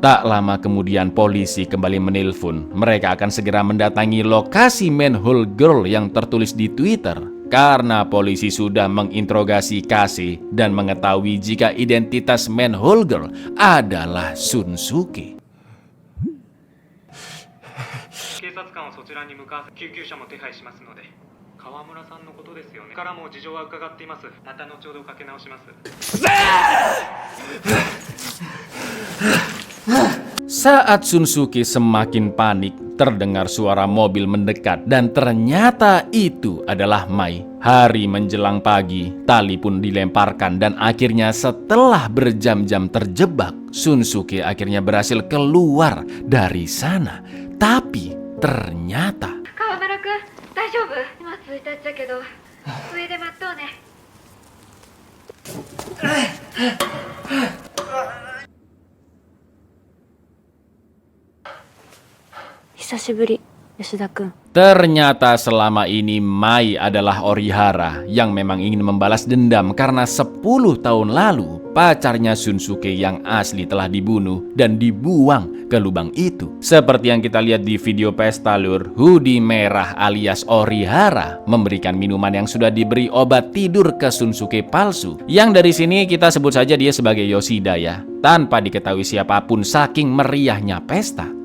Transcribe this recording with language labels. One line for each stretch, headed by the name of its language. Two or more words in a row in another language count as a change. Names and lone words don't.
Indonesian: Tak lama kemudian polisi kembali menelpon. Mereka akan segera mendatangi lokasi
English: manhole girl
Indonesian: yang tertulis di Twitter. Karena polisi sudah menginterogasi Kase dan mengetahui jika identitas
English: manhole girl
Indonesian: adalah Shunsuke.
Japanese: 警察官をそちらに向かわせ救急車も手配しますので。川村さんのことですよね。からも事情は伺っています。また後ほどかけ直します。
Indonesian: Saat Shunsuke semakin panik, terdengar suara mobil mendekat dan ternyata itu adalah Mai. Hari menjelang pagi, tali pun dilemparkan dan akhirnya setelah berjam-jam terjebak, Shunsuke akhirnya berhasil keluar dari sana. Tapi ternyata
Japanese: 川村くん大丈夫？今着いたっちゃけど上で待っとうね。久しぶり、吉田くん。
Indonesian: ternyata selama ini Mai adalah Orihara yang memang ingin membalas dendam karena 10 tahun lalu pacarnya Shunsuke yang asli telah dibunuh dan dibuang ke lubang itu. Seperti yang kita lihat di video pesta, lur, Hoodie Merah alias Orihara memberikan minuman yang sudah diberi obat tidur ke Shunsuke palsu, yang dari sini kita sebut saja dia sebagai Yoshida ya, tanpa diketahui siapapun saking meriahnya pesta.